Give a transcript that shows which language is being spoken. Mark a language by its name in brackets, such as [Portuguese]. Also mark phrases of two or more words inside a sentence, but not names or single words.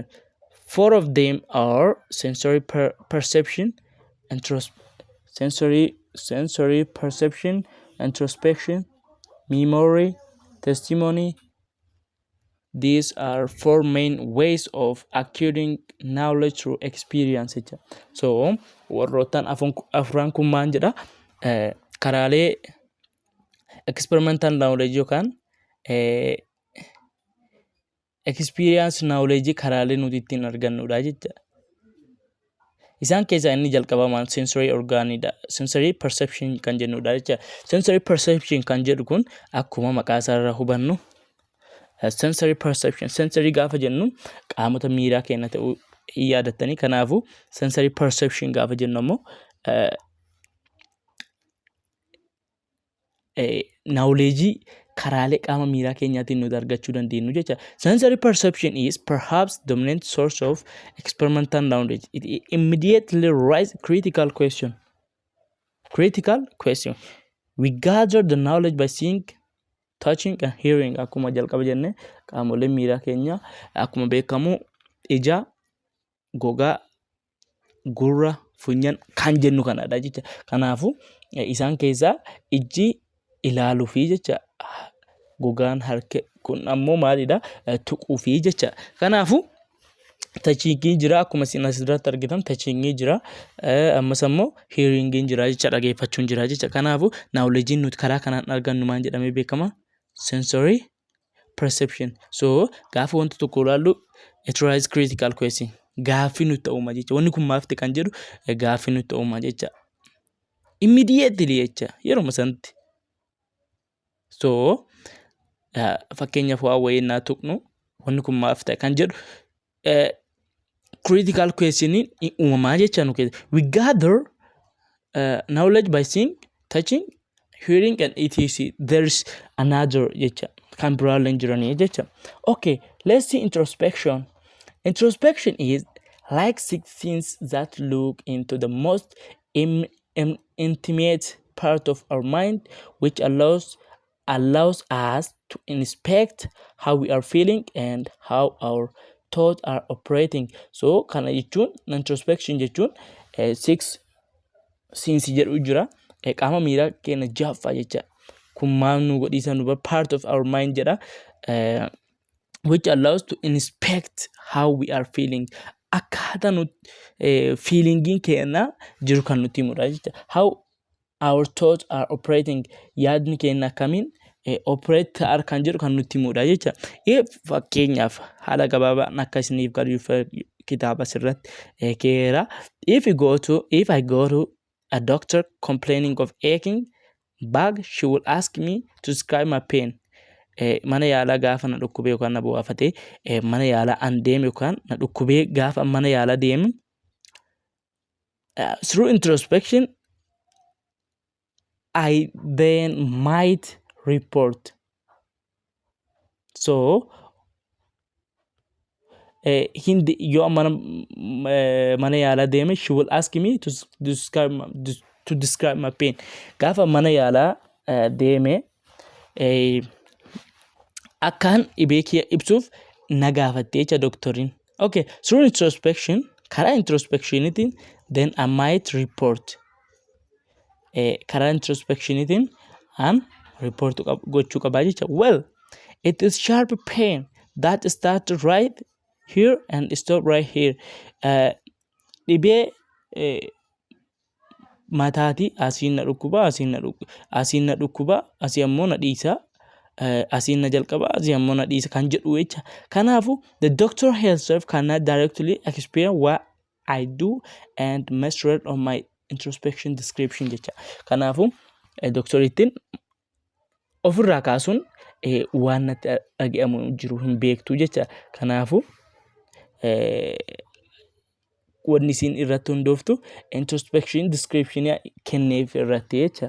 [English] 4 of them are sensory perception, sensory perception, introspection, memory, testimony. These are 4 main ways of acquiring knowledge through experience. So, [Oromo] warroottan afran kun maal jedha? Karaalee [English] experimental knowledge [Oromo] yookaan [English] experience knowledge [Oromo] karaalee nuti ittiin argannudha jecha. Isaan keessaa inni jalqabamaan sensory orgaanidha. [English] Sensory perception [Oromo] kan jennudha jecha. [English] Sensory perception [Oromo] kan jedhu kun akkuma maqaa isaarraa hubannu [English] sensory perception, sensory [Oromo] gaafa jennu qaamota miiraa keenya ta'uu yaadattanii, kanaafuu [English] sensory perception [Oromo] gaafa jennu ammoo knowledge karaalee qaama miiraa keenyaatiin nuti argachuu dandeenyu jecha. [English] Sensory perception is perhaps dominant source of experimental knowledge. It immediately raises critical question. We gather the knowledge by seeing, touching and hearing. [Oromo] Akkuma jalqaba jenne qaamoleen miiraa keenya akkuma beekamu ija, gogaa, gurra, funyaan kan jennu kanadha jecha. Kanaafuu isaan keessaa iji ilaaluu fi jecha, gogaan harka kun ammoo maalidha? Tuquu fi jecha. Kanaafuu touchingii jira, akkuma isin asirratti argitan touchingii jira, ammas ammoo hearingiin jira jecha, dhageeffachuun jira jecha. Kanaafuu knowledge nuti karaa kanaan argannu maal jedhamee beekama? [English] Sensory perception. So [Oromo] gaafa wanta tokko ilaallu [English] it raises critical question. [Oromo] Gaaffii nutti uuma jecha. Wanni kun maaf ta'e kan jedhu gaaffii nutti uuma jecha. Immediately jecha yeroo sanatti. So fakkeenyaaf waa wayii naa tuqnu wanni kun maaf ta'e kan jedhu [English] critical questioning [Oromo] uumamaa jecha nu keessa. [English] We gather knowledge by seeing, touching, hearing and etc. There's another [Oromo] jecha kan biraaleen jiranii jecha. [English] Okay, let's see introspection. Introspection is like 6 things that look into the most intimate part of our mind, which allows us to inspect how we are feeling and how our thoughts are operating. [Oromo] So kana jechuun introspection jechuun [English] 6 things [Oromo] jedhu jira. Qaama miiraa keenya jaaffaa jecha. Kun maal nu godhiisa nu [English] part of our mind [Oromo] jedha. [English] Which allows to inspect how we are feeling. [Oromo] Akkaataa nuti feelingiin keenya jiru kan nuti himudha jecha. [English] How our thoughts are operating. [Oromo] Yaadni keenya akkamiin operate ta'ar kan jedhu kan nuti himudha jecha. Fakkeenyaaf haala gabaabaan akka isiniif galuuf kitaaba asirratti keera. [English] If I go to a doctor complaining of aching back, she will ask me to describe my pain. [Oromo] Mana yaalaa gaafa na dhukkubee yookaan na bu'aafatee mana yaalaa an deeme yookaan na dhukkubee gaafa mana yaalaa deeme [English] through introspection I then might report. So [Oromo] yoo mana yaalaa deeme [English] she will ask me to to describe my pain. [Oromo] Gaafa mana yaalaa deeme akkaan dhibee kiyya ibsuuf na gaafatte jecha doktoriin. [English] Okay, through introspection, [Oromo] karaa introspectionitiin [English] then I might report. [Oromo] Karaa introspectionitiin an report gochuu qabaa jecha. [English] Well, it is sharp pain that started right here and stop right here. [Oromo] Dhibee mataati asiin na dhukkuba, asiin na dhukkuba, asii ammoo na dhiisa, asiin na jalqaba, asii ammoo na dhiisa kan jedhu jecha. [English] Kanaafu the doctor herself cannot directly experience what I do and must read on my introspection description jecha. [Oromo] Kanaafu doktorittiin ofirraa kaasuun waan natti dhaga'amu jiru hin beektu jecha. Kanaafu wanni isin irratti hundooftu introspection description kenneef irratti jecha.